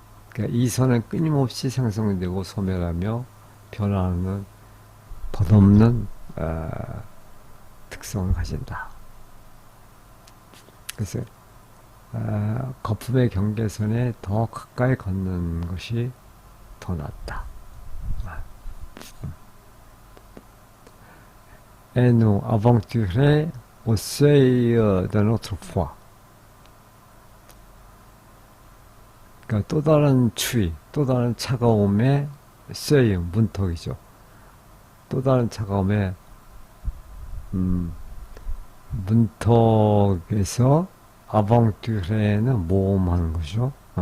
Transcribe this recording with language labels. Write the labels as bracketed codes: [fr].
[ko] 그러니까 이 선은 끊임없이 상승되고 소멸하며 변화하는 덧없는 특성을 가진다. 그래서 거품의 경계선에 더 가까이 걷는 것이 더 낫다. [fr] Et nous aventurer au seuil de notre foi. [ko] 그러니까 또 다른 추위, 또 다른 차가움의 seuil, 문턱이죠. 또 다른 차가움의 문턱에서 aventure는 모험하는 거죠.